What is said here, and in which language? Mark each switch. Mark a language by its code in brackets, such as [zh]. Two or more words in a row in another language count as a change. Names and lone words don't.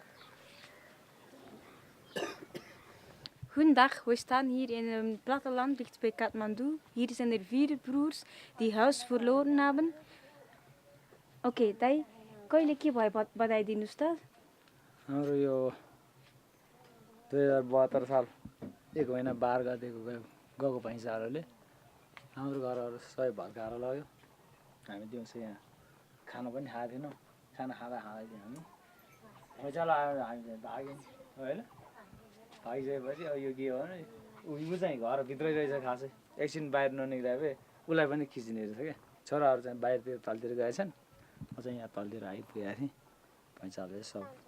[nl] Goedendag, we staan hier in een platteland, ligt bij Kathmandu. Hier zijn er 4 broers die huis verloren hebben. Oké, Dai, kan je [ne] के भयो बताइदिनुस् त? हाम्रो यो 2072 साल 1 महिना 12 गतेको गएको भैँसाहरूले हाम्रो घरहरू सबै भत्काएर लग्यो हामी दिउँसो यहाँ खाना पनि खाएको थिएनौँ खाना खाँदा खाँदै हामी पैँचालो आयो हामी चाहिँ भाग्यौँ होइन भागिसकेपछि अब यो के हो भने ऊ चाहिँ घरभित्रै रहेछ खासै एकछिन बाहिर ननिक्दा भए उसलाई पनि खिचिने रहेछ क्या छोराहरू चाहिँ बाहिरतिर तलतिर गएछन् म चाहिँ यहाँ तलतिर आइपुगेको थिएँ पैँचालो सब